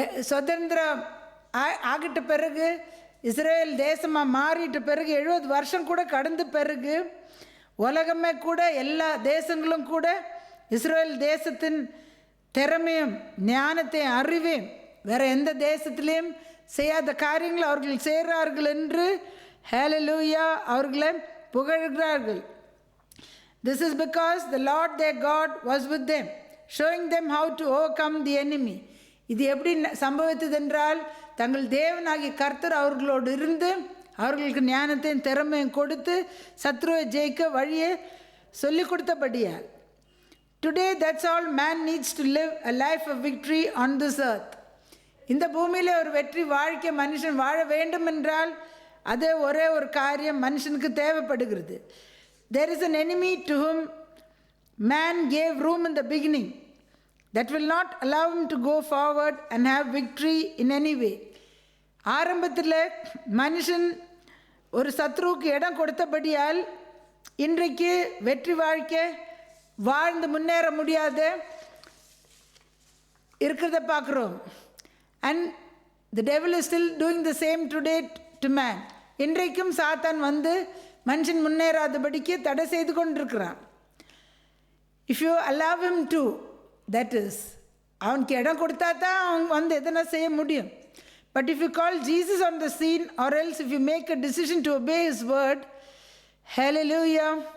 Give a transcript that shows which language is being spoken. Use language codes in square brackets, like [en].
[ta] சுதந்திரம் ஆகிட்ட பிறகு, இஸ்ரேல் தேசமாக மாறிட்ட பிறகு 70 வருஷம் கூட கடந்த பிறகு உலகமே கூட எல்லா தேசங்களும் கூட இஸ்ரேல் தேசத்தின் திறமையும் ஞானத்தையும் அறிவையும் வேறு எந்த தேசத்திலையும் செய்யாத காரியங்கள் அவர்கள் செய்கிறார்கள் என்று ஹல்லேலூயா அவர்களை புகழ்கிறார்கள். [en] This is because the Lord their God was with them, showing them how to overcome the enemy. [ta] இது எப்படி சம்பவித்தது என்றால், தங்கள் தேவனாகிய கர்த்தர் அவர்களோடு இருந்து அவர்களுக்கு ஞானத்தையும் திறமையும் கொடுத்து சத்ருவை ஜெயிக்க வழியை சொல்லிக் கொடுத்தபடியால். [en] Today that's all man needs to live a life of victory on this earth. [ta] இந்த பூமியில் ஒரு வெற்றி வாழ்க்கை மனுஷன் வாழ வேண்டும் என்றால் அது ஒரே ஒரு காரியம் மனுஷனுக்கு தேவைப்படுகிறது. [en] There is an enemy to whom man gave room in the beginning that will not allow him to go forward and have victory in any way. [ta] ஆரம்பத்தில் மனுஷன் ஒரு சத்ருவுக்கு இடம் கொடுத்தபடியால் இன்றைக்கு வெற்றி வாழ்க்கை வாழ்ந்து முன்னேற முடியாத இருக்கிறத பார்க்குறோம். [en] And the devil is still doing the same today to man. [ta] இன்றைக்கும் சாத்தான் வந்து மனுஷன் முன்னேறாதபடிக்கு தடை செய்து கொண்டிருக்கிறான். [en] If you allow him to, that is, [ta] அவனுக்கு இடம் கொடுத்தா தான் அவன் வந்து எதனா செய்ய முடியும். [en] But if you call Jesus on the scene, or else if you make a decision to obey his word, hallelujah.